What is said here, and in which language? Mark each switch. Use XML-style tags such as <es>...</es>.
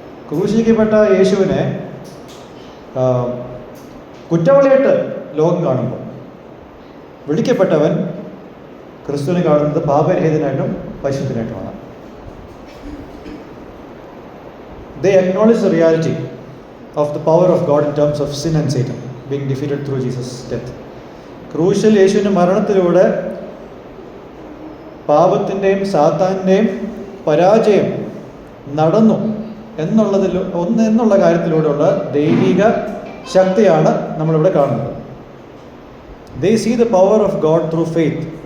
<ml>ക്രൂശിക്കപ്പെട്ട യേശുവിനെ കുറ്റവാളിയായിട്ട് ലോകം കാണുമ്പോൾ വിളിക്കപ്പെട്ടവൻ ക്രിസ്തുവിനെ കാണുന്നത് പാപരഹിതനായിട്ടും പരിശുദ്ധനായിട്ടുമാണ്.</ml> <en>They acknowledge the reality of the power of God in terms of sin and Satan being defeated through Jesus' death.</en> <ml>ക്രൂശിൽ യേശുവിൻ്റെ മരണത്തിലൂടെ പാപത്തിൻ്റെയും സാത്താൻ്റെയും പരാജയം നടന്നു എന്നുള്ള കാര്യത്തിലൂടെയുള്ള ദൈവിക ശക്തിയാണ് നമ്മളിവിടെ കാണുന്നത്.</ml> <en>They see the power of God through faith.</en>